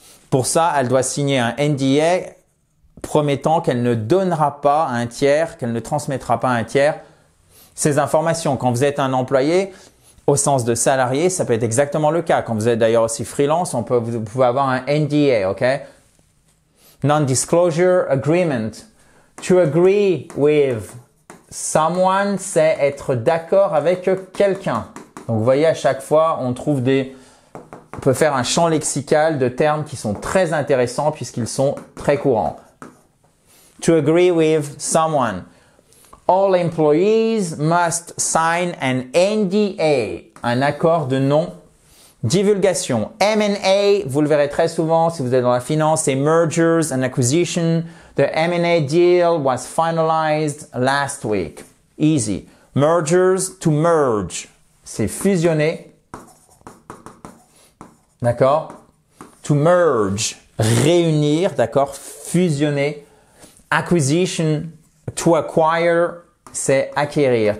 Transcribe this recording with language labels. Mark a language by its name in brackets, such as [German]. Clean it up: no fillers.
[French] Pour ça, elle doit signer un NDA promettant qu'elle ne donnera pas à un tiers, qu'elle ne transmettra pas à un tiers ces informations. Quand vous êtes un employé, au sens de salarié, ça peut être exactement le cas. Quand vous êtes d'ailleurs aussi freelance, vous pouvez avoir un NDA, ok? [English] Non-Disclosure Agreement. To agree with someone, [French] c'est être d'accord avec quelqu'un. Donc, vous voyez, à chaque fois, on peut faire un champ lexical de termes qui sont très intéressants puisqu'ils sont très courants. [English] To agree with someone. All employees must sign an NDA, [French] un accord de non-divulgation. M&A, vous le verrez très souvent si vous êtes dans la finance, c'est mergers and acquisition. [English] The M&A deal was finalized last week. Easy. [French] Mergers, to merge, c'est fusionner. D'accord? To merge, réunir, d'accord? Fusionner. Acquisition, to acquire, c'est acquérir.